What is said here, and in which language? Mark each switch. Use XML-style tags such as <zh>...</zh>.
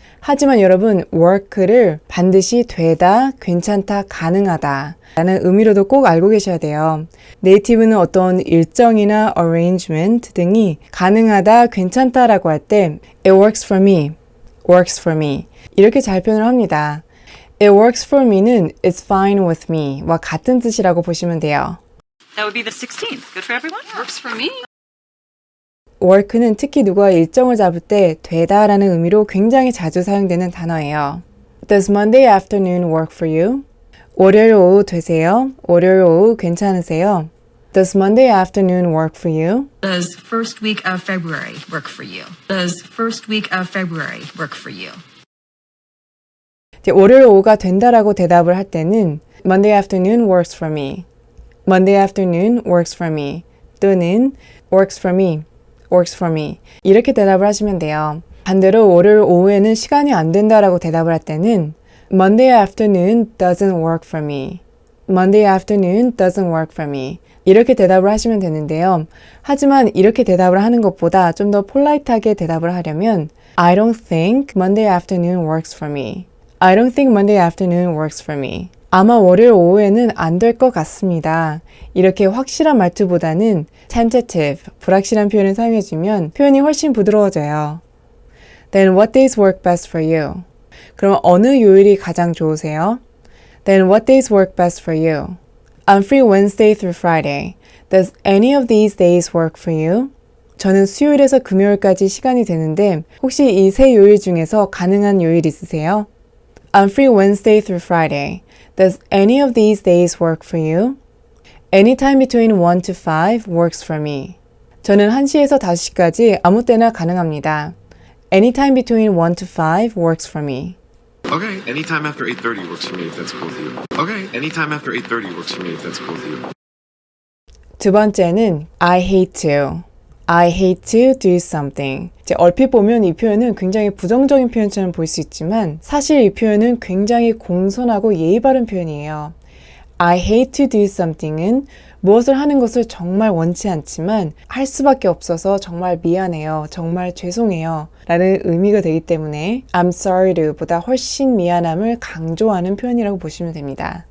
<ko>하지만 여러분, work를 반드시 되다, 괜찮다, 가능하다 라는 의미로도 꼭 알고 계셔야 돼요. 네이티브는 어떤 일정이나 arrangement 등이 가능하다, 괜찮다 라고 할 때</ko> <en>it works for me</en> <ko>이렇게 잘 표현을 합니다.</ko> <en>It works for me는 it's fine with me</en> <ko>와 같은 뜻이라고 보시면 돼요.</ko> <en>That would be the 16th. Good for everyone? Works for me.</en> <ko>work는 특히 누가 일정을 잡을 때 되다라는 의미로 굉장히 자주 사용되는 단어예요.</ko> <en>Does Monday afternoon work for you?</en> <ko>월요일 오후 되세요? 월요일 오후 괜찮으세요?</ko> <en>Does Monday afternoon work for you? Does first week of February work for you? Does first week of February work for you?</en> <ko>월요일 오후가 된다라고 대답을 할 때는</ko> <en>Monday afternoon works for me. Monday afternoon works for me.</en> <ko>또는</ko> <en>works for me.</en> <ko>이렇게 대답을 하시면 돼요. 반대로 월요일 오후에는 시간이 안 된다라고 대답을 할 때는</ko> <en>Monday afternoon doesn't work for me. Monday afternoon doesn't work for me.</en> <ko>이렇게 대답을 하시면 되는데요. 하지만 이렇게 대답을 하는 것보다 좀 더 폴라이트하게 대답을 하려면</ko> <en>I don't think Monday afternoon works for me. I don't think Monday afternoon works for me.</en> <ko>아마 월요일 오후에는 안 될 것 같습니다. 이렇게 확실한 말투보다는 tentative, 불확실한 표현을 사용해주면 표현이 훨씬 부드러워져요.</ko> <en>Then what days work best for you?</en> <ko>그럼 어느 요일이 가장 좋으세요?</ko> <en>Then what days work best for you? I'm free Wednesday through Friday. Does any of these days work for you?</en> <ko>저는 수요일에서 금요일까지 시간이 되는데 혹시 이 세 요일 중에서 가능한 요일 있으세요?</ko> <en>I'm free Wednesday through Friday. Does any of these days work for you? Anytime between 1 to 5 works for me.</en> <ko>저는 1시에서 5시까지 아무 때나 가능합니다.</ko> <en>Anytime between 1 to 5 works for me. Okay, anytime after 8:30 works for me if that's cool with you. Okay, anytime after 8:30 works for me if that's cool with you.</en> <ko>두 번째는</ko> <en>I hate to do something.</en> <ko>얼핏 보면 이 표현은 굉장히 부정적인 표현처럼 보일 수 있지만 사실 이 표현은 굉장히 공손하고 예의 바른 표현이에요.</ko> <en>I hate to do something</en> <ko>은 무엇을 하는 것을 정말 원치 않지만 할 수밖에 없어서 정말 미안해요, 정말 죄송해요 라는 의미가 되기 때문에</ko> <en>I'm sorry to</en> <ko>보다 훨씬 미안함을 강조하는 표현이라고 보시면 됩니다.</ko>